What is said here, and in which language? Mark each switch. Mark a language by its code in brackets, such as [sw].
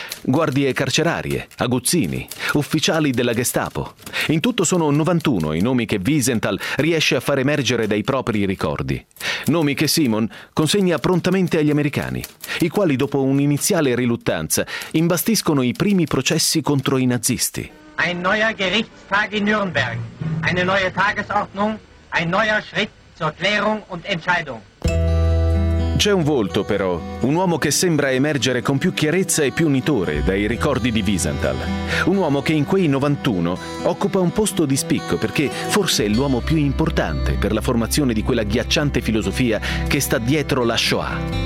[it] Guardie carcerarie, aguzzini, ufficiali della Gestapo. In tutto sono 91 i nomi che Wiesenthal riesce a far emergere dai propri ricordi. Nomi che Simon consegna prontamente agli americani, i quali dopo un'iniziale riluttanza imbastiscono i primi processi contro i nazisti. [de] Ein neuer Gerichtstag in Nürnberg. Eine neue Tagesordnung. Ein neuer Schritt zur Klärung und Entscheidung. [it] C'è un volto però, un uomo che sembra emergere con più chiarezza e più unitore dai ricordi di Wiesenthal. Un uomo che in quei 91 occupa un posto di spicco perché forse è l'uomo più importante per la formazione di quella ghiacciante filosofia che sta dietro la Shoah.